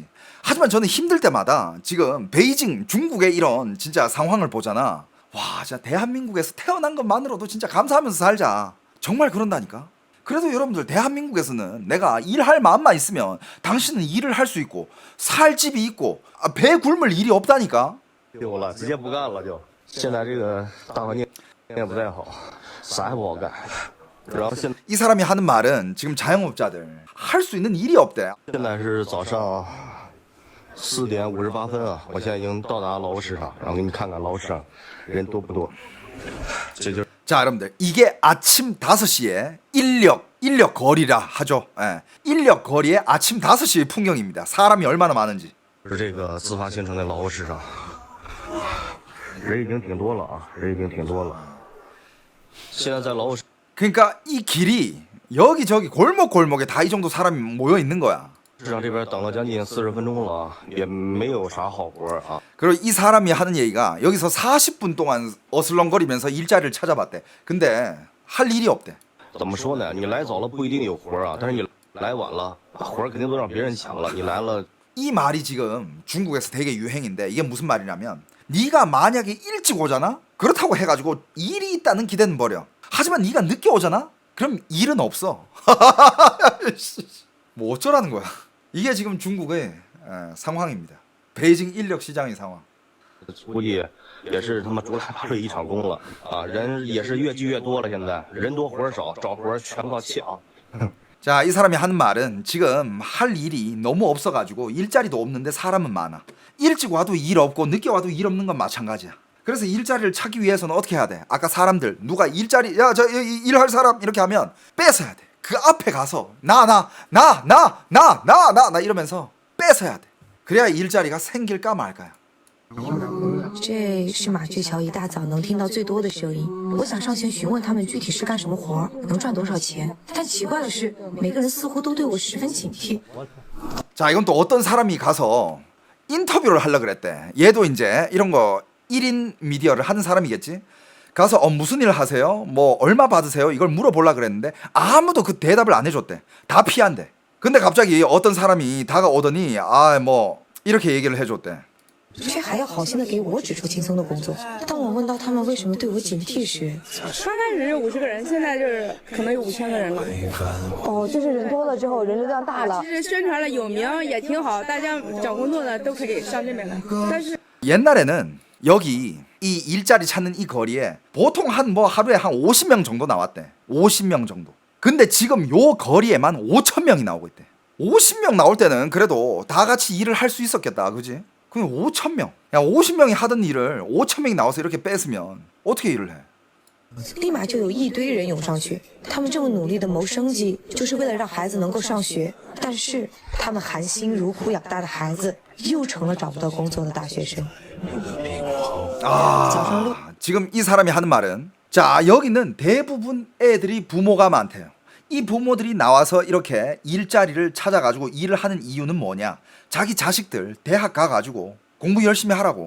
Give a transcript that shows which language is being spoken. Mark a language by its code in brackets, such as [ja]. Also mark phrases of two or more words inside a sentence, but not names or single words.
[ko] 하지만 저는 힘들 때마다 지금 베이징 중국의 이런 진짜 상황을 보잖아. 와, 진짜 대한민국에서 태어난 것만으로도 진짜 감사하면서 살자. 정말 그런다니까. 그래도 여러분들 대한민국에서는 내가 일할 마음만 있으면 당신은 일을 할 수 있고 살 집이 있고 배 굶을 일이 없다니까. [zh] 丢了，直接不干了就。现在这个大环境也不太好，啥也不好干。然后现 [ko] 이 사람이 하는 말은 지금 자영업자들 할 수 있는 일이 없대. [zh] 现在是早上4点58分啊，我现在已经到达劳务市场，然后给你看看劳务市场人多不多。这就是 [ko] 자, 여러분들 이게 아침 5시에 인력 거리라 하죠. 예. 인력 거리의 아침 5시의 풍경입니다. 사람이 얼마나 많은지. [zh] 是这个自发形成的劳务市场，人已经挺多了啊，人已经挺多了。现在在劳务市 [ko] 그러니까 이 길이 여기저기 골목골목에 다 이 정도 사람이 모여 있는 거야. [zh] 场这边等了将近40分钟了，也没有啥好活啊。 [ko] 그리고 이 사람이 하는 얘기가 여기서 40분 동안 어슬렁거리면서 일자리를 찾아봤대. 근데 할 일이 없대. [zh] 怎么说呢？你来早了不一定有活啊，但是你来晚了，活儿肯定都让别人抢了。你来了， [ko] 이 말이 지금 중국에서 되게 유행인데 이게 무슨 말이냐면 네가 만약에 일찍 오잖아? 그렇다고 해가지고 일이 있다는 기대는 버려. 하지만 네가 늦게 오잖아? 그럼 일은 없어. 뭐 어쩌라는 거야. 이게 지금 중국의 상황입니다. 베이징 인력 시장의 상황. [zh] 估计也是他妈竹篮打水一场空了啊！人也是越聚越多了，现在人多活儿少，找活儿全靠抢。 [ko] 자, 이 사람이 하는 말은 지금 할 일이 너무 없어가지고 일자리도 없는데 사람은 많아. 일찍 와도 일 없고 늦게 와도 일 없는 건 마찬가지야. 그래서 일자리를 찾기 위해서는 어떻게 해야 돼? 아까 사람들 누가 일자리 야 저 일할 사람 이렇게 하면 뺏어야 돼. 그 앞에 가서 나 이러면서 뺏어야 돼. 그래야 일자리가 생길까 말까야. [zh] 这是马驹桥一大早能听到最多的声音。我想上前询问他们具体是干什么活，能赚多少钱。但奇怪的是，每个人似乎都对我十分警惕。 [ko] 자, 이건 또 어떤 사람이 가서 인터뷰를 하려고 그랬대. 얘도 이제 이런 거 1인 미디어를 하는 사람이겠지. 가서 무슨 일 하세요? 뭐 얼마 받으세요? 이걸 물어보려고 그랬는데 아무도 그 대답을 안 해줬대. 다 피한대. 근데 갑자기 어떤 사람이 다가오더니 뭐 이렇게 얘기를 해줬대. [zh] 却还要好心的给我指出轻松的工作。当我问到他们为什么对我警惕时，刚开始是50个人，现在就是可能有5000个人了。哦，就是人多了之后，人流量大了。其实宣传了有名也挺好，大家找工作的都可以上这边来。但是 [ko] 옛날에는 여기 이 일자리 찾는 이 거리에 보통 하루에 한 50명 정도 나왔대. 50명 정도. 근데 지금 요 거리에만 5,000명이 나오고 있대. 50명 나올 때는 그래도 다 같이 일을 할 수 있었겠다. 그지? 그럼 5,000명. 야, 50명이 하던 일을 5,000명이 나와서 이렇게 뺏으면 어떻게 일을 해? [zh] 立马就有一堆人涌上去，他们这么努力的谋生计，就是为了让孩子能够上学。但是他们含辛茹苦养大的孩子，又成了找不到工作的大学生。 [ko] 지금 이 사람이 하는 말은 자, 여기는 대부분 애들이 부모가 많대요. 이 부모들이 나와서 이렇게 일자리를 찾아가지고 일을 하는 이유는 뭐냐? 자기 자식들 대학 가가지고 공부 열심히 하라고.